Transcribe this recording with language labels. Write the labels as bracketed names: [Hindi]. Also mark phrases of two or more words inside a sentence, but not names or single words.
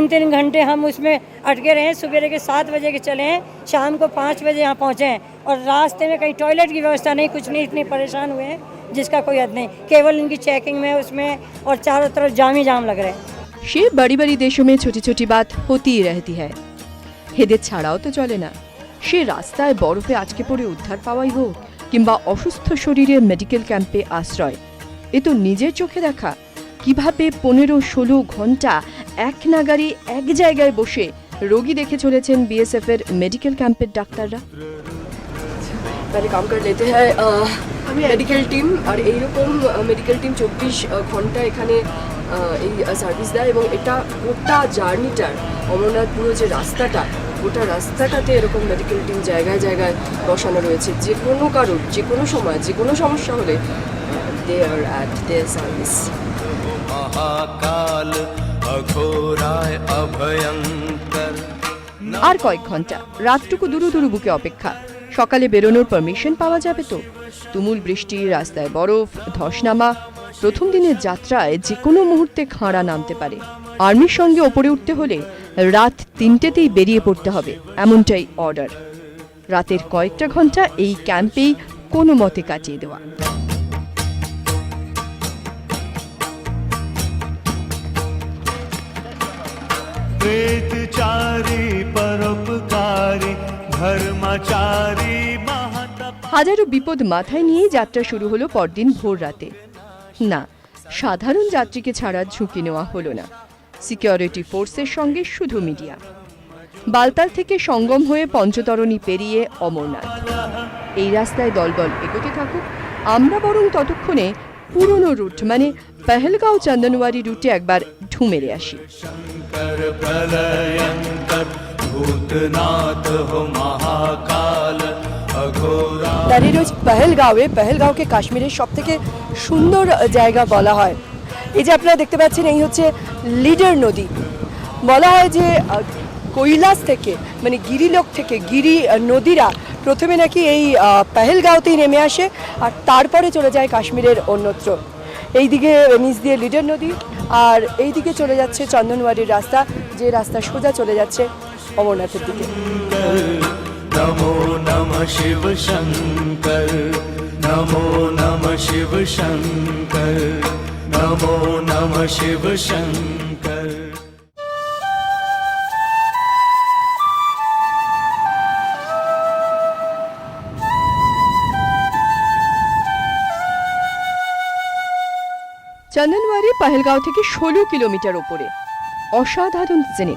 [Hindi] 3-3 घंटे हम उसमें अटके रहे, सवेरे के 7 बजे के चले हैं, शाम को 5 बजे यहाँ पहुँचे हैं, और रास्ते में कहीं टॉयलेट की व्यवस्था नहीं, कुछ नहीं, इतने परेशान हुए हैं जिसका कोई हद नहीं। केवल इनकी चेकिंग में उसमें और चारों तरफ जाम ही जाम लग रहे हैं। সে बड़ी बड़ी देशों में छोटी छोटी बात होती ही रहती है। [Bangla] এদের ছাড়াও তো চলে না। সে রাস্তায় বরফে আটকে পড়ে উদ্ধার পাওয়াই হোক, কিংবা অসুস্থ শরীরে [English] medical camp [Bangla] আশ্রয়, এ তো নিজের চোখে দেখা কিভাবে 15-16 ঘন্টা এক নাগারে এক জায়গায় বসে রোগী দেখে চলেছেন বিএসএফ এর [English] medical camp [Bangla] ডাক্তাররা। [Hindi] पहले काम कर लेते हैं [English] medical team, [Bangla] আর এইরকম [English] medical team [Bangla] 24 ঘন্টা এখানে এই সার্ভিস দেয়, এবং এটা গোটা জার্নিটার অমরনাথ পুরো যে রাস্তাটা গোটা রাস্তাটাতে এরকম [English] medical team [Bangla] জায়গায় জায়গায় বসানো রয়েছে, যে কোনো কারোর যে কোনো সময় যে কোনো সমস্যা হলে [English] they are at their service. [Hindi] महाकाल अघोराय अभयंकर। [Bangla] আর কয়েক ঘন্টা, রাতটুকু দুরু দুরু বুকে অপেক্ষা। সকালে বেরোনোর পারমিশন পাওয়া যাবে তো? তুমুল বৃষ্টি, রাস্তায় বরফ, ধসনামা। প্রথম দিনের যাত্রায় যে কোনো মুহূর্তে খাঁড়া নামতে পারে। আর্মির সঙ্গে ওপরে উঠতে হলে রাত 3টেতেই বেরিয়ে পড়তে হবে, এমনটাই অর্ডার। রাতের কয়েকটা ঘন্টা এই ক্যাম্পেই কোনো মতে কাটিয়ে দেওয়া। [Hindi] प्रेतचारी परोपकारी धर्मचारी महतप। [Bangla] হাজারো বিপদ মাথায় নিয়ে যাত্রা শুরু হলো পরদিন ভোর রাতে। না, সাধারণ যাত্রীকে ছাড়ার ঝুঁকি নেওয়া হলো না। [English] security force [Bangla] সঙ্গে শুধু মিডিয়া। বালতাল থেকে সঙ্গম হয়ে পঞ্চতরণী পেরিয়ে অমরনাথ। এই রাস্তায় দলবল এগোতে থাকুক, আমরা বরং ততক্ষণে পুরনো রুট মানে পেহেলগাঁও চন্দনওয়ারি রুটে একবার ঢু মেরে আসি। [Hindi] शंकर प्रलयंकर भूतनाथ हो महाकाल अघोरा। [Bangla] দাঁড়িয়ে রয়েছে পেহেলগাঁওকে কাশ্মীরের সব থেকে সুন্দর জায়গা বলা হয়। এই যে আপনারা দেখতে পাচ্ছেন, এই হচ্ছে লিডার নদী। বলা হয় যে কৈলাস থেকে মানে গিরিলোক থেকে গিরি নদীরা প্রথমে নাকি এই পেহেলগাঁওতেই নেমে আসে আর তারপরে চলে যায় কাশ্মীরের অন্যত্র। এইদিকে নিচ দিয়ে লিডার নদী আর এইদিকে চলে যাচ্ছে চন্দনওয়ারির রাস্তা, যে রাস্তা সোজা চলে যাচ্ছে অমরনাথের দিকে। [Sanskrit] नमो नमः शिव शंकर, नमो नमः शिव शंकर, नमो नमः शिव शंकर। [Bangla] চন্দনওয়ারি পেহেলগাঁও থেকে 16 কিলোমিটার ওপরে। অসাধারণ সিনিক।